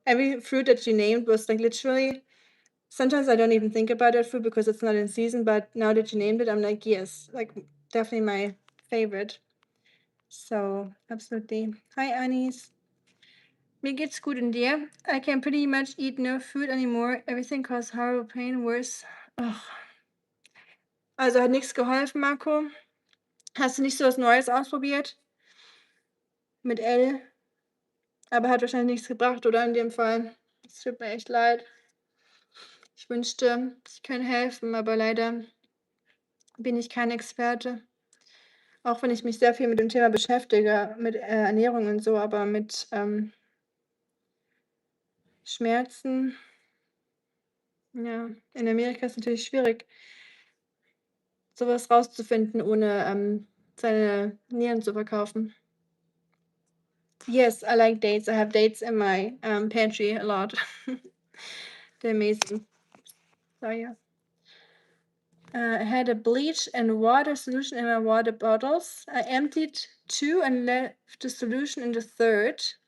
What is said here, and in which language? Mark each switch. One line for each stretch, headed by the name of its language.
English: Every fruit that you named was like literally. Sometimes I don't even think about that fruit because it's not in season, but now that you named it, I'm like, yes, like definitely my favorite. So, absolutely. Hi,
German: Anis. Mir geht's gut und dir?
English: I can pretty much eat no food anymore. Everything causes horrible pain, worse. Ugh.
German: Also hat nichts geholfen, Marco. Hast du nicht so was Neues ausprobiert? Mit L? Aber hat wahrscheinlich nichts gebracht, oder in dem Fall? Es tut mir echt leid. Ich wünschte, ich könnte helfen, aber leider bin ich kein Experte. Auch wenn ich mich sehr viel mit dem Thema beschäftige, mit Ernährung und so, aber mit Schmerzen, ja, in Amerika ist es natürlich schwierig, sowas rauszufinden, ohne seine Nieren zu verkaufen.
English: Yes, I like dates. I have dates in my pantry a lot. They're amazing. So yeah. I had a bleach and water solution in my water bottles. I emptied 2 and left the solution in the third.